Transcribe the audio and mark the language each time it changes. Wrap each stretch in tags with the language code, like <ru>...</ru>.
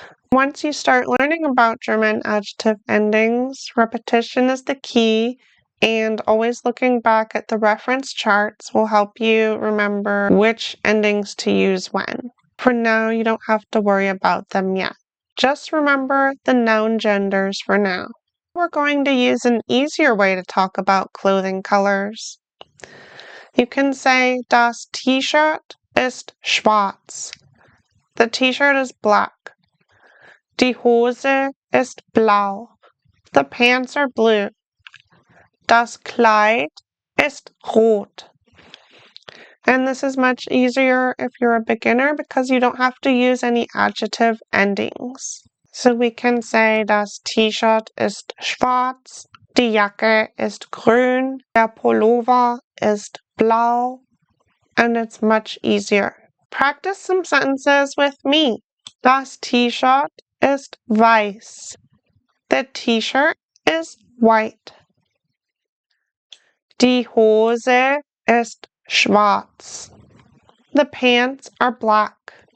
<en>Once you start learning about German adjective endings, repetition is the key, and always looking back at the reference charts will help you remember which endings to use when. For now, you don't have to worry about them yet. Just remember the noun genders for now. We're going to use an easier way to talk about clothing colors. You can say,</en> <de>das T-Shirt ist schwarz.</de> <en>The T-shirt is black.</en> <de>Die Hose ist blau.</de> <en>The pants are blue.</en> <de>Das Kleid ist rot.</de> <en>And this is much easier if you're a beginner because you don't have to use any adjective endings. So we can say,</en> <de>das T-Shirt ist schwarz, die Jacke ist grün, der Pullover ist blau,</de> <en>and it's much easier. Practice some sentences with me.</en> <de>Das T-Shirt ist weiß.</de> <en>The T-shirt is white.</en> <de>Die Hose ist schwarz.</de> <en>The pants are black.</en>